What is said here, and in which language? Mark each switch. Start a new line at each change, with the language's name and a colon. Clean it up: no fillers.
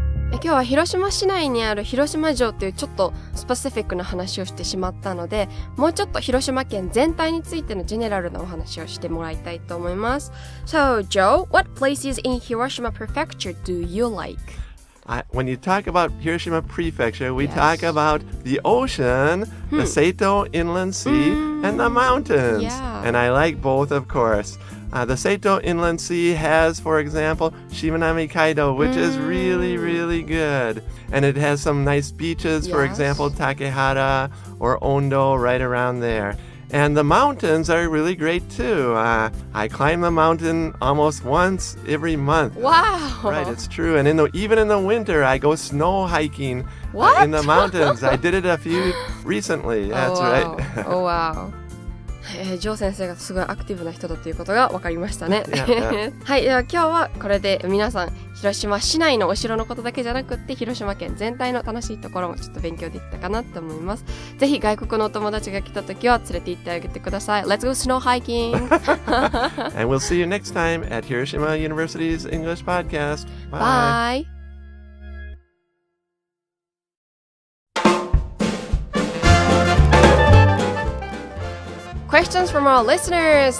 Japanese: 今日は広島市内にある広島城っていうちょっとスペシフィックな話をしてしまったので、もうちょっと広島県全体についてのジェネラルなお話をしてもらいたいと思います。
English: So, Joe, what places in Hiroshima Prefecture do you like? When you talk about Hiroshima Prefecture, we talk about the ocean, the Seito Inland Sea, and the mountains. Yeah. And I like both, of course. The Seito Inland Sea has, for example, Shimanami Kaido, which is really, really good. And it has some nice beaches, for example, Takehara or Ondo, right around there. And the mountains are really great too. I climb the mountain almost once every month. Wow! Right, it's true. And even in the winter, I go snow hiking What? In the mountains. I did it a few recently. That's right. Oh, wow.
Japanese: ジョー先生がすごいアクティブな人だということが分かりましたね。はい、では今日はこれで皆さん広島市内のお城のことだけじゃなくって広島県全体の楽しいところもちょっと勉強できたかなと思います。ぜひ外国のお友達が来た時は連れて行ってあげてください。
English: Let's go snow hiking! And we'll see you next time at Hiroshima University's English Podcast. Bye! Questions from our listeners.